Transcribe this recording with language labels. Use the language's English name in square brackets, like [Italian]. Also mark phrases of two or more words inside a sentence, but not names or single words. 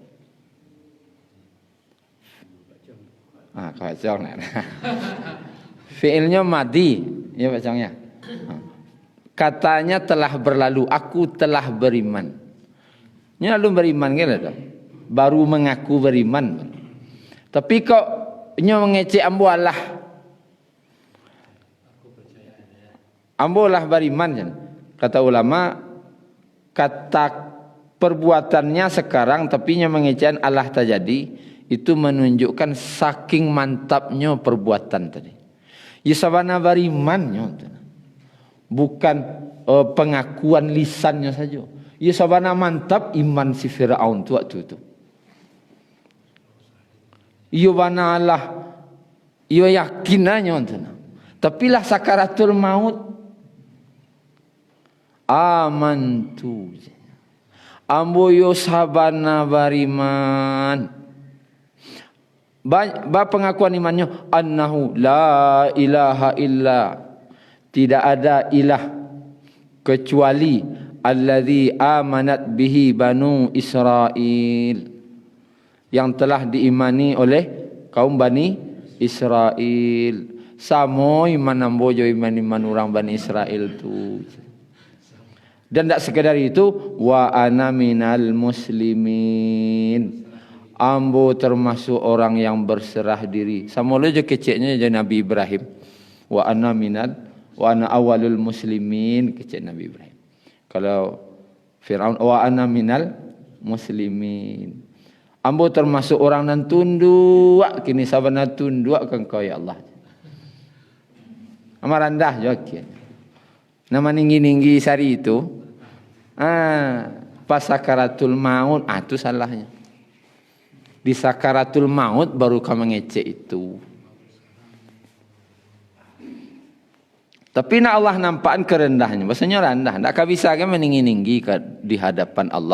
[Indonesian] Kacau nak. Fi'ilnya madi, ya Pak Cangnya. Katanya telah berlalu, aku telah beriman. Ini lalu beriman kan ada? Baru mengaku beriman. [Minangkabau] Tapi kok nyo mengecek ambo Allah. Ambo lah beriman kan. [Indonesian] Kata ulama, kata perbuatannya sekarang tapi [Minangkabau] nyo mengecek [Indonesian] Allah terjadi, itu menunjukkan saking mantapnya perbuatan tadi. [Minangkabau] Ya sabana beriman nyo. [Indonesian] Bukan pengakuan lisannya saja. [Minangkabau] Ya sabana mantap iman si Fir'aun tu waktu itu. Iyo bana Allah. Iyo yakinannya. Tapi lah sakaratul maut. Amantu. Ambo yo sabana bariman. Ba pengakuan imannya. [Arabic] أنه لا إله إلا. [Indonesian] Tidak ada ilah. Kecuali. [Arabic] الذي آمنت به بنو إسرائيل. [Indonesian] Yang telah diimani oleh kaum Bani Israel. [Minangkabau] Samo iman ambo jo iman orang Bani Israel tu. [Indonesian] Dan tak sekadar itu, [Arabic] وأنا من المسلمين. [Indonesian] Ambo termasuk orang yang berserah diri. [Minangkabau] Samo lo jo keceknya jo Nabi Ibrahim. [Arabic] وأنا أول المسلمين, [Minangkabau] kecek Nabi Ibrahim. [Arabic] Kalau Fir'aun وأنا من المسلمين. [Minangkabau] Ambo termasuk orang nan tunduk, kini sabana tunduk kan kau ya Allah. Amarandah jokian. [Indonesian] Nama ninggi-ninggi sari itu. Pas sakaratul maut, itu salahnya. [Minangkabau] Di sakaratul maut baru kau mengecek itu. [Indonesian] Tapi nak Allah nampakkan kerendahnya. Maksudnya rendah. Tak bisa kan meninggi-ninggi di hadapan Allah.